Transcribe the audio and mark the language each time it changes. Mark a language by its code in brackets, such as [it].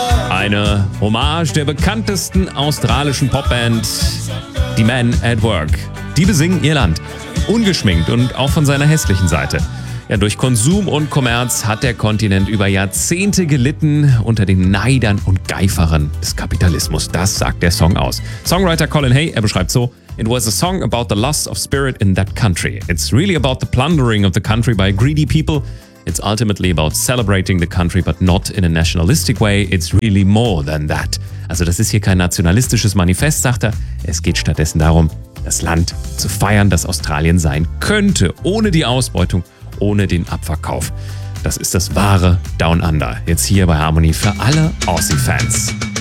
[de] Eine Hommage der bekanntesten australischen Popband, The Men at Work. Die besingen ihr Land, ungeschminkt und auch von seiner hässlichen Seite. Ja, durch Konsum und Kommerz hat der Kontinent über Jahrzehnte gelitten unter den Neidern und Geiferern des Kapitalismus. Das sagt der Song aus. [en] Songwriter Colin Hay, er beschreibt so: It was a song about the loss of spirit in that country. It's really about the plundering of the country by greedy people. It's ultimately about celebrating the country, but not in a nationalistic way. It's really more than that. [de] Also das ist hier kein nationalistisches Manifest, sagt er. Es geht stattdessen darum, das Land zu feiern, das Australien sein könnte, ohne die Ausbeutung, ohne den Abverkauf. Das ist das wahre Down Under. Jetzt hier bei Harmonie für alle Aussie-Fans.